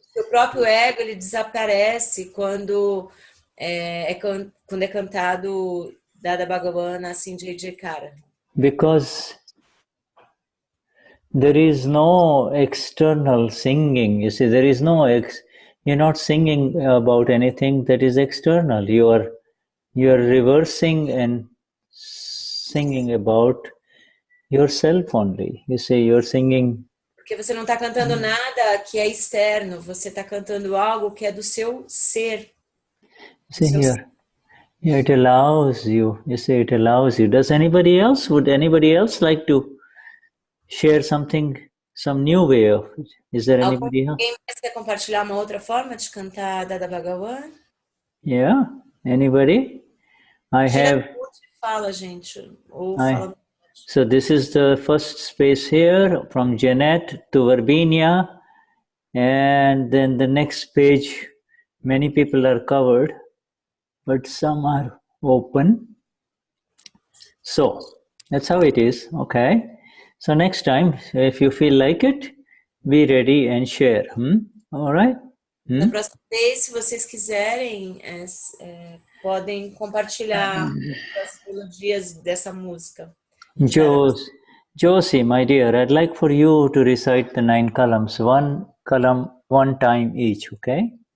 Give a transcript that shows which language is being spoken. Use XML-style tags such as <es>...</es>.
<pt>O próprio ego, ele desaparece quando é cantado Dada Bhagavan Nasim Jai Jaikara.</pt> <en>Because there is no external singing, you see, there is no... You're not singing about anything that is external. You are reversing and singing about yourself only. You say you're singing...</en> <pt>Porque você não está cantando nada que é externo, você está cantando algo que é do seu ser.</pt> <en>See here, it allows you. You say it allows you. Would anybody else like to share something, some new way of it? Is there anybody else?</en> <pt>Alguém mais quer compartilhar uma outra forma de cantar Dada Bhagavan?</pt> <en>Yeah, anybody? I have...</en> <pt>Fala, gente. Ou fala...</pt> <en>So this is the first space here, from Jeanette to Verbinia, and then the next page, many people are covered, but some are open. So that's how it is, okay? So next time, if you feel like it, be ready and share. All right?</en> <pt>Na próxima vez, se vocês quiserem, podem compartilhar as melodias dessa música.</pt> <en>Josie, my dear, I'd like for you to recite the 9 columns, one column, one time each, okay?</en>